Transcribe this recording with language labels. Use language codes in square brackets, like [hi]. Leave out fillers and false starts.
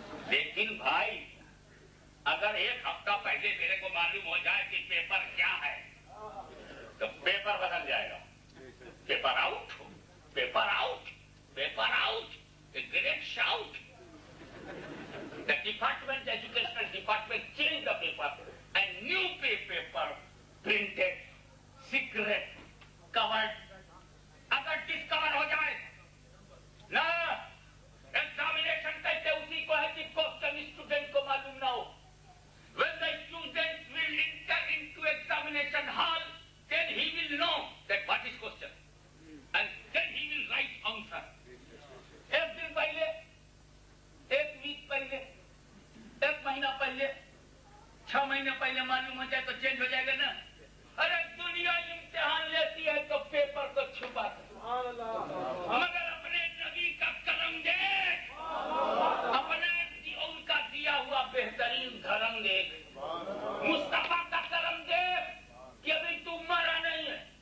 [hi] लेकिन भाई अगर 1 हफ्ता पहले मेरे को मालूम हो जाए कि पेपर क्या है, तो पेपर बदल जाएगा। [en] Paper out, paper out, paper out, a great shout. The department, educational department changed the paper and new paper printed, secret, covered. [hi] अगर डिस्कवर हो जाए ना, एग्जामिनेशन कहते उसी को है कि क्वेश्चन स्टूडेंट को मालूम ना हो। [en] When the student will enter into examination hall, then he will know that what is question, and then he will write answer. [hi] 1 दिन पहले, 1 वीक पहले, 1 महीना पहले, 6 महीने पहले मालूम हो जाए तो चेंज हो जाएगा ना। अरे दुनिया इम्तिहान लेती है तो पेपर को छुपा मगर अपने नबी का करम देख, अपने उनका दिया हुआ बेहतरीन धर्म देख, मुस्तफा का करम देख कि अभी तू मरा नहीं है।